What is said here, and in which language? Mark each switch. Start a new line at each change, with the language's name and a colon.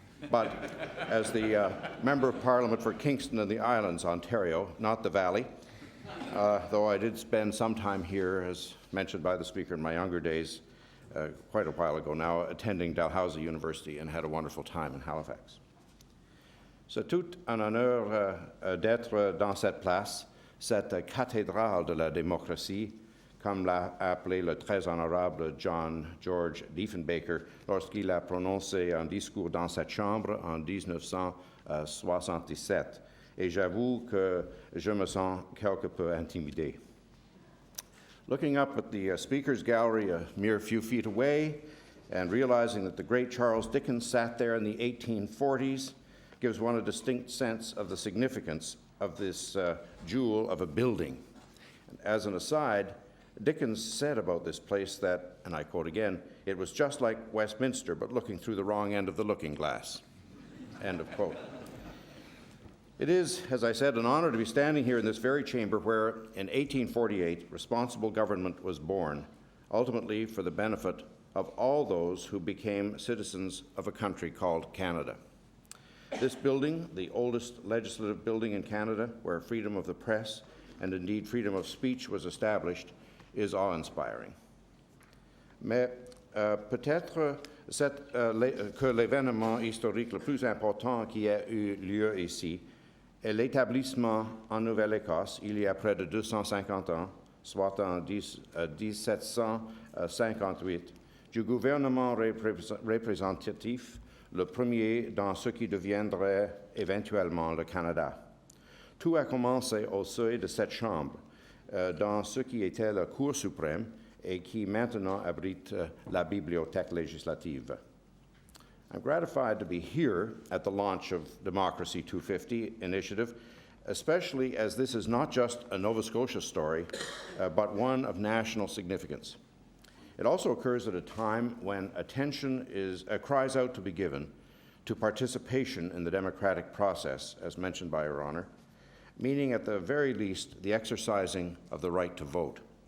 English: But as the Member of Parliament for Kingston and the Islands, Ontario, not the Valley, though I did spend some time here, as mentioned by the Speaker in my younger days, quite a while ago now, attending Dalhousie University and had a wonderful time in Halifax.
French: C'est tout un honneur d'être dans cette place, cette cathédrale de la démocratie, comme l'a appelé le très honorable John George Diefenbaker lorsqu'il a prononcé un discours dans cette chambre en 1977. et j'avoue que je me sens quelque peu intimidé.
English: Looking up at the speaker's gallery a mere few feet away and realizing that the great Charles Dickens sat there in the 1840s gives one a distinct sense of the significance of this jewel of a building. And as an aside, Dickens said about this place that, and I quote again, it was just like Westminster, but looking through the wrong end of the looking glass. End of quote. It is, as I said, an honor to be standing here in this very chamber where, in 1848, responsible government was born, ultimately for the benefit of all those who became citizens of a country called Canada. This building, the oldest legislative building in Canada, where freedom of the press and indeed freedom of speech was established, is awe-inspiring.
French: Mais peut-être que l'événement historique le plus important qui a eu lieu ici est l'établissement en Nouvelle-Écosse, il y a près de 250 ans, soit en 1758, du gouvernement représentatif, le premier dans ce qui deviendrait éventuellement le Canada. Tout a commencé au seuil de cette chambre, dans ce qui était la Cour suprême et qui maintenant abrite la Bibliothèque législative.
English: I'm gratified to be here at the launch of Democracy 250 initiative, especially as this is not just a Nova Scotia story, but one of national significance. It also occurs at a time when attention cries out to be given to participation in the democratic process, as mentioned by Your Honour, meaning at the very least the exercising of the right to vote.